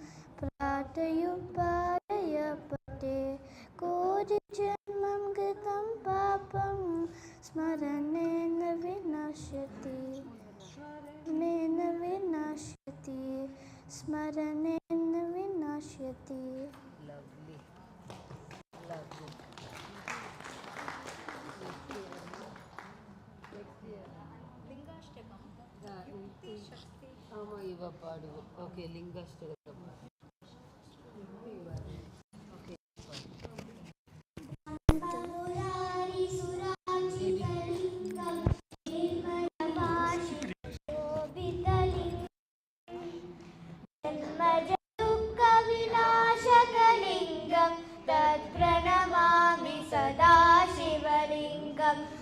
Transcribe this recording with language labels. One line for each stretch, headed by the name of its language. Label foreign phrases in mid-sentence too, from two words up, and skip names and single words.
Sanskrit: प्रातयुपाय पटे कोटिजन्मं कृतं पापं स्मरणेन विनश्यति स्मरणेन विनश्यति.
English: Lovely.
Tamil: ஆமாம் இவ பாடுவோம். ஓகே லிங்காஷ்டகம். ஓகே
Sanskrit: जन्मजदुःखविनाशकलिङ्गं तत्प्रणमामि सदा शिवलिङ्गं